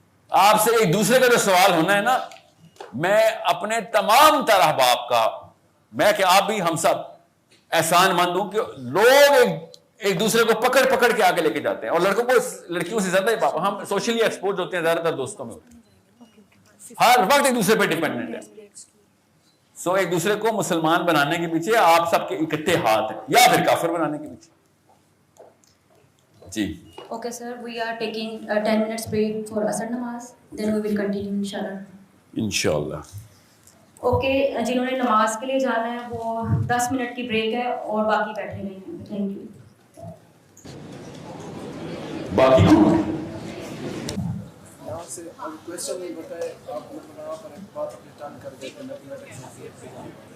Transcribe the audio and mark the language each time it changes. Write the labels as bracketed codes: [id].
[ur] آپ سے ایک دوسرے کا جو سوال ہونا ہے نا, میں اپنے تمام تر احباب کا, میں کہ آپ بھی ہم سب احسان مند ہوں کہ لوگ ایک دوسرے کو پکڑ کے آگے لے کے جاتے ہیں. اور لڑکیوں سے زیادہ ہم سوشلی ایکسپوز ہوتے ہیں, زیادہ تر دوستوں میں ہوتے ہیں, ہر وقت ایک دوسرے پہ ڈیپینڈنٹ ہے. سو ایک دوسرے کو مسلمان بنانے کے پیچھے آپ سب کے اکٹھے ہاتھ ہیں, یا پھر کافر بنانے کے پیچھے. جی [en] Okay, sir. We are taking a 10 minutes break for Asr Namaz. Then we will continue, inshallah. [ur] انشاءاللہ. Okay, جنہوں نے نماز کے لیے جانا ہے وہ 10 منٹ کی بریک ہے, اور باقی بیٹھے نہیں ہیں. [en] Thank you. [ur] باقی کون یہاں سے کوشچن نہیں بتائے آپ یہاں پر ایک بات اپنی ٹرن کر دیتے ہیں.